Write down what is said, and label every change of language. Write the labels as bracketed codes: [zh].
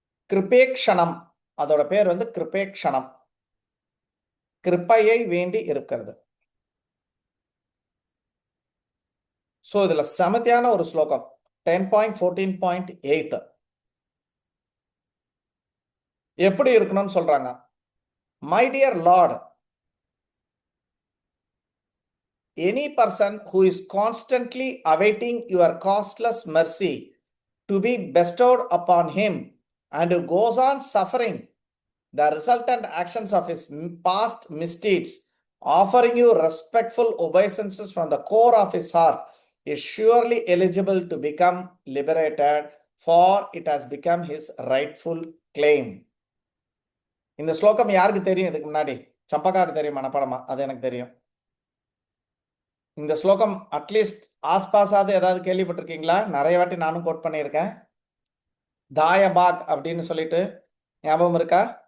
[ta] கிருபேக்ஷணம், அதோட பேர் வந்து கிருபேக்ஷணம், கிருப்பையை வேண்டி இருக்கிறது. ஸோ இதுல செமத்தியான ஒரு ஸ்லோகம் 10.14.8 எப்படி இருக்கணும்னு சொல்றாங்க. [en] My dear Lord, any person who is constantly awaiting your costless mercy to be bestowed upon him and who goes on suffering the resultant actions of his past misdeeds, offering you respectful obeisances from the core of his heart, is surely eligible to become liberated, for it has become his rightful claim. [ta] இந்த ஸ்லோகம் யாருக்கு தெரியும்? இதுக்கு முன்னாடி சம்பகாக்கு தெரியும் மனப்பாடமா? அது எனக்கு தெரியும். இந்த ஸ்லோகம் அட்லீஸ்ட் ஆஸ்பாஸாவது ஏதாவது கேள்விப்பட்டிருக்கீங்களா? நிறைய வாட்டி நானும் கோட் பண்ணியிருக்கேன். தாயபாக் அப்படின்னு சொல்லிட்டு ஞாபகம் இருக்கா?